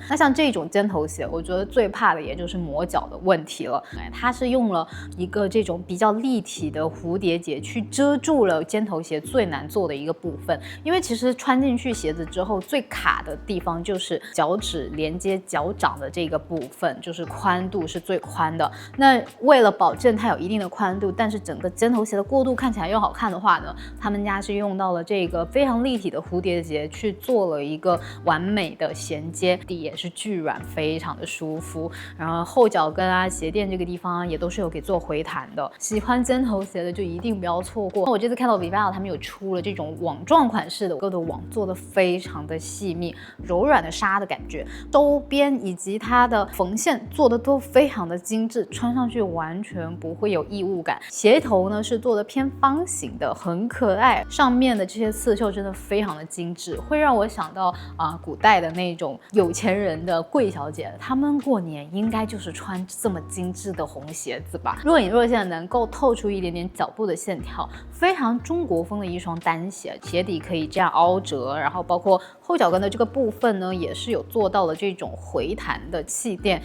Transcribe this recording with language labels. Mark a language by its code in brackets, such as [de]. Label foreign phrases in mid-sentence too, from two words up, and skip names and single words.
[zh] 那像這種尖頭鞋，我覺得最怕的也就是磨腳的問題了。它是用了一個這種比較立體的蝴蝶結去遮住了尖頭鞋最難做的一個部分，因為其實穿進去鞋子之後最卡的地方就是腳趾連接腳掌的這個部分，就是寬度是最寬的。那為了保證它有一定的寬度，但是整個尖頭鞋的过渡看起来又好看的話呢，他們家是用到了這個非常立體的蝴蝶結去做了一個完美的銜接，底也是巨軟，非常的舒服。然後後腳跟啊、鞋墊這個地方也都是有給做回彈的。喜歡尖頭鞋的就一定不要錯過。我這次看到 Vivaia 他們有出了這種網狀款式的，各的網做的非常的細密，柔軟的紗的感覺，周邊以及它的縫線做的都非常的精緻，穿上去完全不會有異物感。鞋頭呢是做的偏方形的，很可愛，上面的這些刺繡真的非常的精緻，會讓我想到古代的那種有錢人的貴小姐，她們過年應該就是穿這麼精緻的紅鞋子吧，若隱若現能夠透出一點點腳部的線條，非常中國風的一雙單鞋，鞋底可以這樣凹折，然後包括後腳跟的這個部分呢，也是有做到了這種回彈的氣墊。